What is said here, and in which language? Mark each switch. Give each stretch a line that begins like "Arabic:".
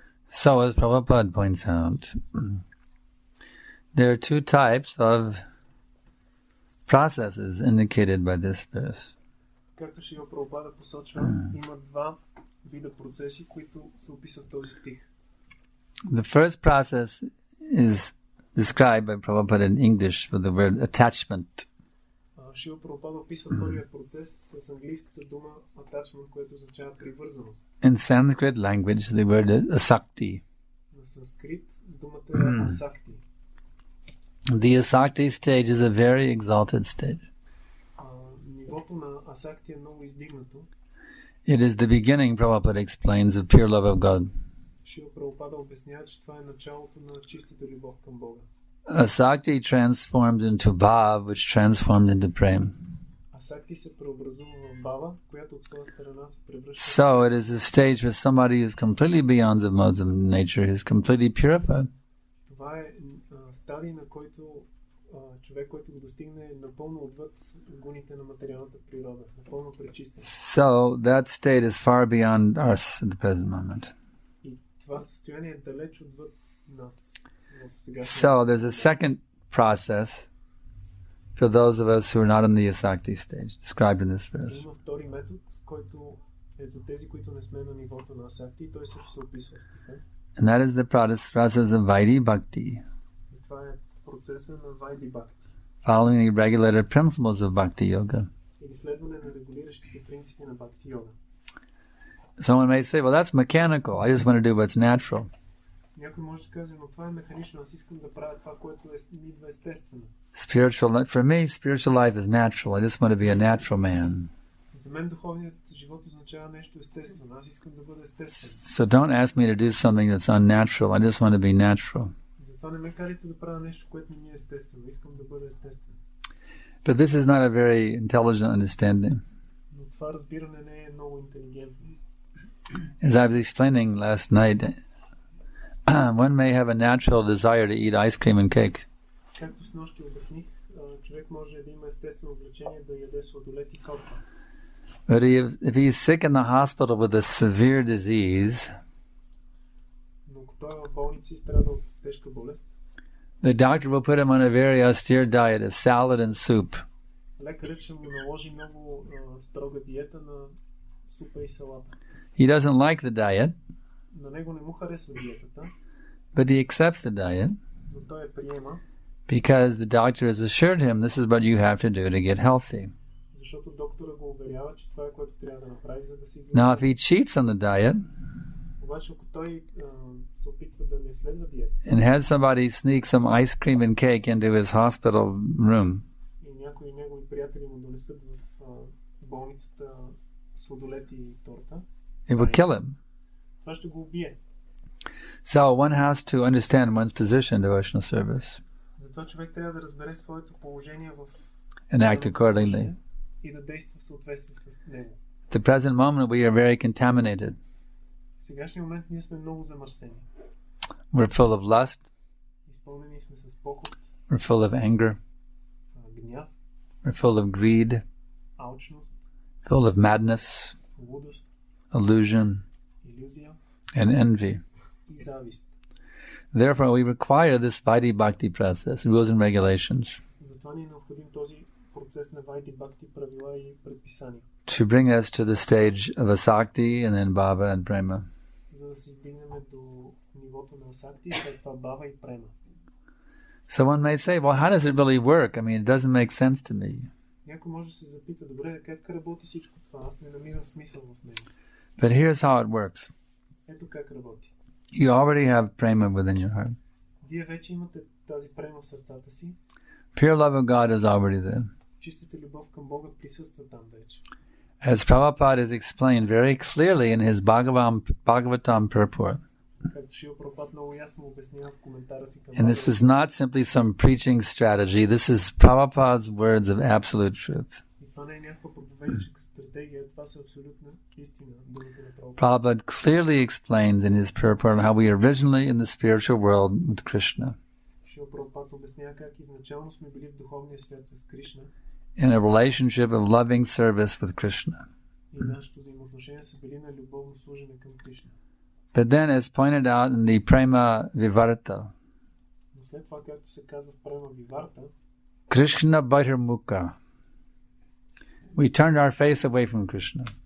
English: So, as Prabhupada points out, there are two types of processes indicated by this verse.
Bulgarian: Както Шрила Прабхупада посочва, има два вида процеси, които се описват в този стих.
English: The first process is described by Prabhupada in English with the word attachment.
Bulgarian: Шрила Прабхупада описва първият процес с английската дума attachment, което означава привързаност.
English: In Sanskrit language, the word is asakti.
Bulgarian: На санскрит думата е asakti.
English: The asakti stage is a very exalted stage.
Bulgarian: Нивото на асакти е много издигнато.
English: It is the beginning, Prabhupada explains, of pure love of God.
Bulgarian: Шрила Прабхупада обяснява, че това е началото на чистата любов към Бога.
English: Asakti transforms into bhav, which transforms into prem.
Bulgarian: Асакти се преобразува в бава, която от своя страна се превръща.
English: So it is a stage where somebody is completely beyond the modes of nature, is completely purified.
Bulgarian: Това е стадий, на който човек, който го достигне, е напълно отвъд гуните на материалната природа, напълно пречистен.
English: So that state is far beyond us at the present moment.
Bulgarian: И това състояние е далеч отвъд нас.
English: So there's a second process for those of us who are not in the asakti stage, described in this verse.
Bulgarian: Има втори метод, който е за тези, които не сме на нивото на асакти, и той също се описва в стиха.
English: And that is the process of Vaidi bhakti.
Bulgarian: Това е процеса на Вайди бхакти.
English: Following the regulated principles of bhakti yoga.
Bulgarian: Или следване на регулиращите принципи на бхакти йога.
English: Someone may say, well, that's mechanical. I just want to do what's natural.
Bulgarian: Някой може да каже, но това е механично. Аз искам да правя това, което идва естествено.
English: For me, spiritual life is natural. I just want to be a natural man.
Bulgarian: За мен духовният живот означава нещо естествено. Аз искам да бъда естествен.
English: So don't ask me to do something that's unnatural. I just want to be natural.
Bulgarian: Затова не ме карайте да правя нещо, което не ми е естествено. Искам да бъда естествен.
English: But this is not a very intelligent understanding.
Bulgarian: Но това разбиране не е много интелигентно.
English: As I was explaining last night, one may have a natural desire to eat ice cream and cake.
Bulgarian: Както с нощи обясних, човек може да има естествено влечение да яде сладолед и торта.
English: But if he's sick in the hospital with a severe disease,
Bulgarian: но ако той е в болница и страда от тежка болест,
English: the doctor will put him on a very austere diet of salad and soup.
Bulgarian: Лекарът ще му наложи много строга диета на супа и салата.
English: He doesn't like the diet,
Bulgarian: на него не му харесва диетата,
English: but he accepts the diet
Bulgarian: но той я приема,
English: because the doctor has assured him this is what you have to do to get healthy.
Bulgarian: Защото доктора го уверява, че това е което трябва да направи, за да се излезе.
English: Now, if he cheats on the diet,
Bulgarian: обаче ако той се опитва да не следва диета,
English: and has somebody sneak some ice cream and cake into his hospital room,
Bulgarian: и някой негови приятели му донесат в болницата сладолет и торта,
English: it will kill him.
Bulgarian: това ще го убие.
English: So one has to understand one's position in devotional service
Bulgarian: Затова човек трябва да разбере своето положение в
English: and act accordingly.
Bulgarian: и да действа в съответствие с него.
English: At the present moment, we are very contaminated.
Bulgarian: В сегашния момент ние сме много замърсени.
English: We're full of lust.
Bulgarian: Изпълнени сме с похот,
English: We're full of anger.
Bulgarian: гняв,
English: We're full of greed.
Bulgarian: алчност,
English: Full of madness,
Bulgarian: лудост,
English: illusion,
Bulgarian: илюзия
English: and envy.
Bulgarian: и завист.
English: Therefore, we require this Vaidic Bhakti process, rules and regulations,
Bulgarian: Затова ни е необходим този процес на Вайди Бхакти, правила и предписания,
English: to bring us to the stage of Asakti and then Bhava and Prema.
Bulgarian: за да се издигнем до нивото на Асакти и след това Бава и Према.
English: So one may say, well, how does it really work? I mean, it doesn't make sense to me.
Bulgarian: Някой може да се запита, добре, как работи всичко това? Аз не намирам смисъл в него.
English: But here's how it works.
Bulgarian: Ето как работи.
English: You already have Prema within your heart.
Bulgarian: Вие вече имате тази према в сърцата си.
English: Pure love of God is already there.
Bulgarian: Чистата любов към Бога присъства там вече.
English: As Prabhupada has explained very clearly in his Bhagavatam purport.
Bulgarian: Както Шрила Прабхупад много ясно обяснява в коментара си към
English: And this was not simply some preaching strategy. This is Prabhupada's words of absolute truth.
Bulgarian: И това не е някаква проповедническа стратегия, това са абсолютна истина. Думите на Прабхупад.
English: Prabhupada clearly explains in his purport how we are originally in the spiritual world with Krishna,
Bulgarian: Шрила Прабхупад обяснява как изначално сме били в духовния свят с Кришна
English: in a relationship of loving service with Krishna.
Bulgarian: и нашето взаимоотношение са били на любовно служене към Кришна.
English: But then, as pointed out in the Prema Vivarta,
Bulgarian: Но след това, както се казва в Према Виварта,
English: Krishna Baitarmukha, we turned our face away from Krishna.